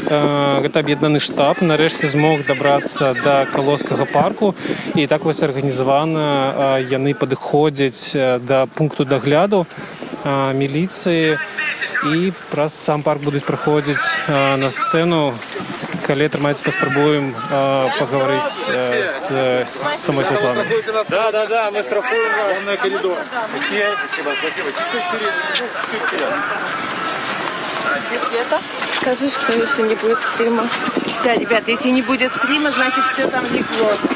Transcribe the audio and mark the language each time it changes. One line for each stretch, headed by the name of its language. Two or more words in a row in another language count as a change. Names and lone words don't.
Belarusian: Гэта аб'яднаны штаб нарэшце змог дабрацца да Калоскага парку, і так вось арганізавана яны падыходзяць да пункту дагляду міліцыі і праз сам парк будуць праходзіць на сцэну. Калі атрымаецца, паспрабуем пагаварыць з самой Святланай.
Russian: Да, мы штрафуем главный коридор. Спасибо. Скажи, что если не будет стрима. Да, ребята, если не будет стрима, значит все там легло.